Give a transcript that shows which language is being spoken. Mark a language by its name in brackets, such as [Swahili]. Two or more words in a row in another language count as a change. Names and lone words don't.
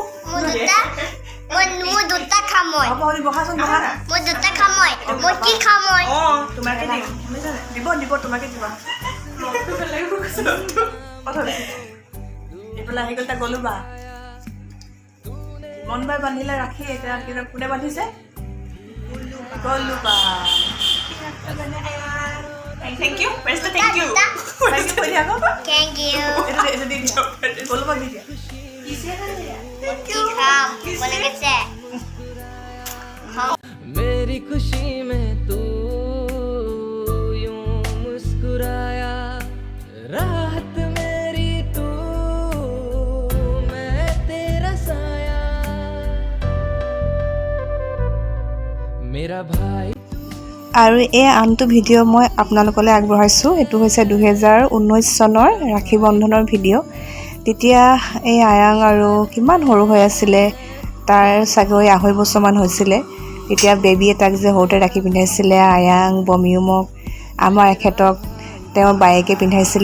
[Assamese] গলো বা মন বাই বান্ধিলে ৰাখি, এতিয়া কোনে বান্ধিছে? গলো বা। [English] Thank you. Where's the thank you? Thank you [Assamese] কৈ দিয়া আকৌ। [English] Thank you. [Assamese] এইটো দি দিয়া। গলো বা দি দিয়া। [English] Thank you. [Hindi] बोले कैसे? मेरी खुशी में तू यूं मुस्कुराया, राहत मेरी तू, मैं तेरा साया। मेरा भाई। [Assamese] আৰু এই আনটো ভিডিঅ' মই আপোনালোকলৈ আগবঢ়াইছোঁ। এইটো হৈছে 2019 চনৰ ৰাখী বন্ধনৰ ভিডিঅ'। তেতিয়া এই আয়াং আৰু কিমান সৰু হৈ আছিলে, তাৰ চাগৈ 2.5 বছৰমান হৈছিলে। তেতিয়া বেবী এটাক যে সৰুতে ৰাখী পিন্ধাইছিলে আয়াং বমিউমক, আমাৰ এখেতক তেওঁৰ বায়েকে পিন্ধাইছিলে।